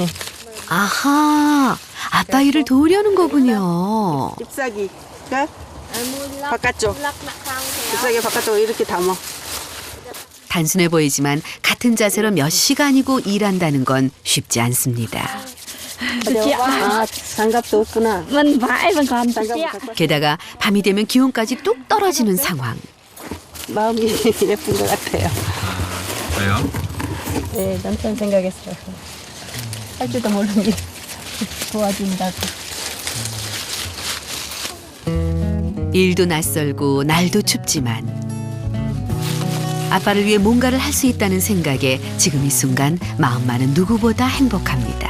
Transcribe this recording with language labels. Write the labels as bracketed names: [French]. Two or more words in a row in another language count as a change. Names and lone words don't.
[Korean] 아하, 아빠 일을 도우려는 거군요. 잎사귀가 바깥쪽. 잎사귀 바깥쪽으로 이렇게 담아. 단순해 보이지만 같은 자세로 몇 시간이고 일한다는 건 쉽지 않습니다. 아, 장갑도 없구나. [Vietnamese] mình phải mình còn [Korean] 게다가 밤이 되면 기온까지 뚝 떨어지는 상황. 마음이 예쁜 것 같아요. 왜요? 네, 남편 생각했어요. 할 줄도 모르는 도와준다고. 일도 낯설고 날도 춥지만 아빠를 위해 뭔가를 할 수 있다는 생각에 지금 이 순간 마음만은 누구보다 행복합니다.